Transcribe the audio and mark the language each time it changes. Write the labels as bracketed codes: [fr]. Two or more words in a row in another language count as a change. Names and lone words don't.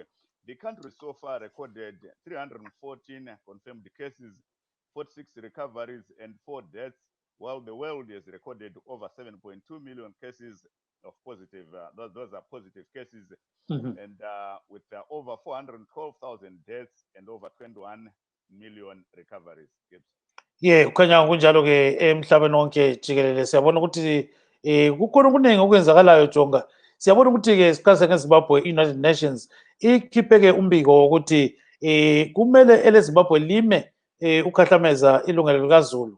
[en] The country so far recorded 314 confirmed cases, 46 recoveries, and 4 deaths, while the world has recorded over 7.2 million cases of positive. Those are positive cases, and with over 412,000 deaths and over 21 million recoveries. [nd] Kukhanya kunjalo-ke emhlabeni wonke jikelele siyabona ukuthi kukhona okuningi okwenzakalayo Jonga. Siyabona ukuthi-ke siqalise ngeZimbabwe, i-United Nations ikhiphe-ke umbiko wokuthi kumele eleZimbabwe lime ukhahlameza ilungelo likaZulu.